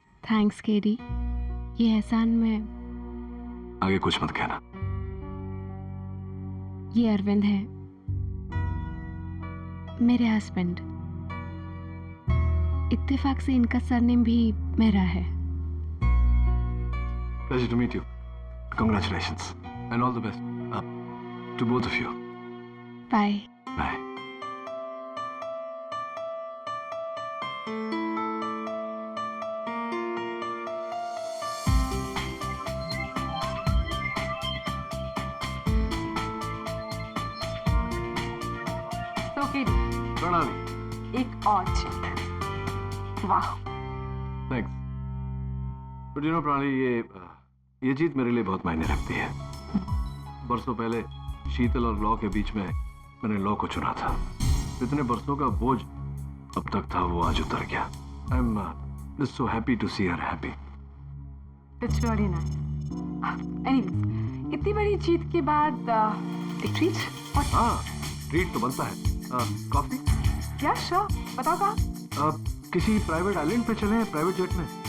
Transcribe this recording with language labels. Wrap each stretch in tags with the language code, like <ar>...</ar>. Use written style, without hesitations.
<hi>Thanks KD, ये एहसान मैं आगे कुछ मत कहना। ये अरविंद है, मेरे हस्बैंड। इत्तेफाक से इनका सरनेम भी मेरा है।</hi> <en>Pleasure to meet you. Congratulations and all the best to both of you.</en> <hi>Bye.</hi> <en>Bye.</en> <hi>तो केडी, प्रणाली। एक और जीत। वाह।</hi> <en>Thanks. But you know,</en> <hi>प्रणाली, ये जीत मेरे लिए बहुत मायने रखती है। बरसों पहले शीतल और लॉ के बीच में मैंने लॉ को चुना था। इतने बरसों का बोझ अब तक था, वो आज उतर गया।</hi> <en>I'm just so happy to see her happy. It's really nice. Anyways,</en> <hi>इतनी बड़ी जीत के बाद एक ट्रीट? हाँ, ट्रीट तो बनता है। कॉफी? या श्योर, बताओ कहाँ? किसी प्राइवेट आइलैंड पे चलें, प्राइवेट जेट में।</hi>